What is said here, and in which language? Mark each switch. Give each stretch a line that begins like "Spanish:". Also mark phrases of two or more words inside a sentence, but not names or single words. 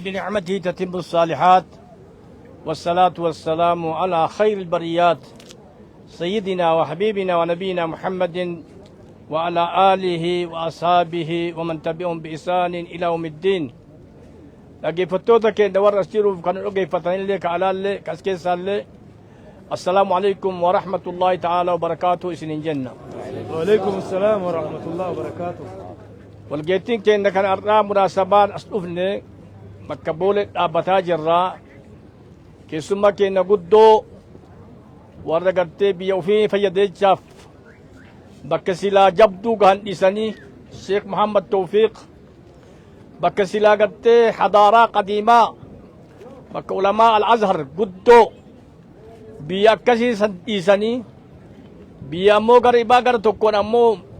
Arabic: بنعمته تتم الصالحات والصلاة والسلام على خير البريات سيدنا وحبيبنا ونبينا محمد وعلى آله وأصحابه ومن تبعهم بإحسان إلى يوم الدين.
Oromo: dhaggeeffattoota keenya warra as jiruuf kan dhaggeeffatanillee ka alaallee ka as keessaallee
Arabic: السلام عليكم ورحمة الله تعالى وبركاته
Oromo: isiniin jenna.
Arabic: وعليكم السلام ورحمة الله وبركاته.
Oromo: walgeettiin keenya kan har'aa munaasabaan as dhufne bakka boolee dhaabbataa jirraa keessummaa keenya guddoo warra gartee biyya ofii fayyadeechaaf bakka silaa jabduu gahan dhiisanii Sheekh Muhammad Tawfiq bakka silaa gartee hadaaraa qadiimaa bakka ulamaa al-Azhar guddoo biyya akkasii san dhiisanii biyya ammoo gara ibaa gara tokkoon ammoo